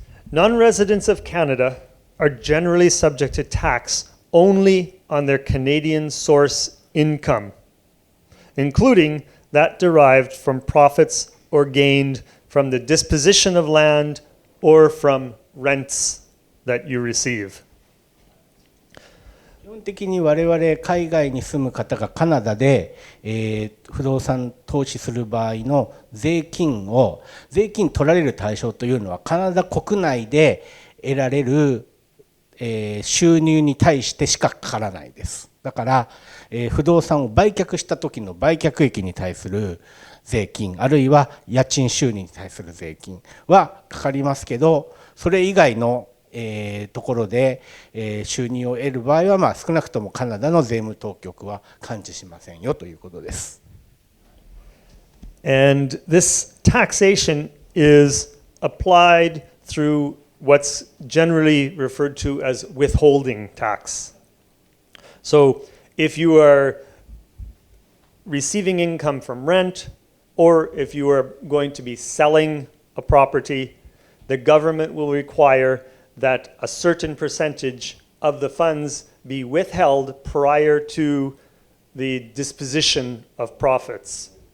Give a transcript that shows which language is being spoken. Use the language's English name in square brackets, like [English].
[English] Non-residents of Canada are generally subject to tax only on their Canadian source income, including that derived from profits or gained from the disposition of land or from rents that you receive. [Japanese] 基本的に我々海外に住む方がカナダで、不動産投資する場合の税金取られる対象というのはカナダ国内で得られる、収入に対してしかかからないです。だから、不動産を売却した時の売却益に対する税金あるいは家賃収入に対する税金はかかりますけど、それ以外のところで収入を得る場合は、少なくともカナダの税務当局は関知しませんよということです。 [English] And this taxation is applied through what's generally referred to as withholding tax. So if you are receiving income from rent, or if you are going to be selling a property, the government will require that a certain percentage of the funds be withheld prior to the disposition of profits.